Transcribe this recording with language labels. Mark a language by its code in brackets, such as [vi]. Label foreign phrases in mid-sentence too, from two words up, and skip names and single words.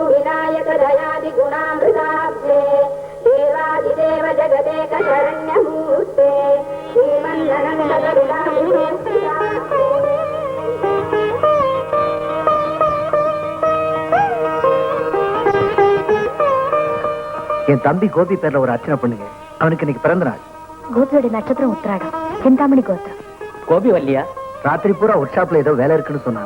[sa] विनायक दयादि गुणामृताब्धे देवादिदेव जगदेक शरण्यमूर्ते श्रीमन्ननन्द करुणामूर्ते [ta] என் தம்பி கோபி பேர்ல ஒரு அர்ச்சனை பண்ணுங்க. அவனுக்கு இன்னைக்கு பிறந்த நாள். கோபியோட நட்சத்திரம் உத்திராடம். சிந்தாமணி கோத்திரம். கோபி வரலையா? ராத்திரி பூரா ஒர்க் ஷாப்ல ஏதோ வேலை இருக்குன்னு சொன்னான்.